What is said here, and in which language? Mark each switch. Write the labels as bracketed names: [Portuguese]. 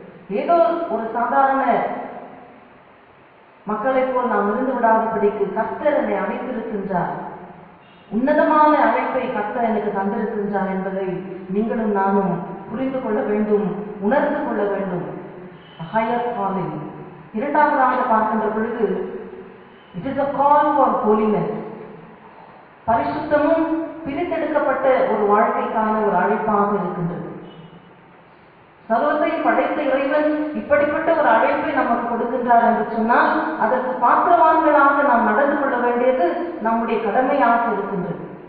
[Tamil] ஏதோ ஒரு சாதாரண மக்களை போல் நாம் இருந்து விடாதபடிக்கு கர்த்தர் என்னை அழைத்திருக்கின்றார். உன்னதமான அழைப்பை கர்த்தர் எனக்கு தந்திருக்கின்றார் என்பதை நீங்களும் நானும் புரிந்து கொள்ள வேண்டும், உணர்ந்து கொள்ள வேண்டும். Higher calling. இரண்டாவதாக பார்க்கின்ற பொழுது [English] it is a call for holiness. [Tamil] பரிசுத்தமும் பிரித்தெடுக்கப்பட்ட ஒரு வாழ்க்கைக்கான ஒரு அழைப்பாக இருக்கின்றது. சர்வத்தை படைத்த இறைவன் இப்படிப்பட்ட ஒரு அழைப்பை நமக்கு கொடுக்கின்றார் என்று சொன்னால் அதற்கு பாத்திரவான்களாக நாம் நடந்து கொள்ள வேண்டியது நம்முடைய கடமையாக இருக்கின்றது.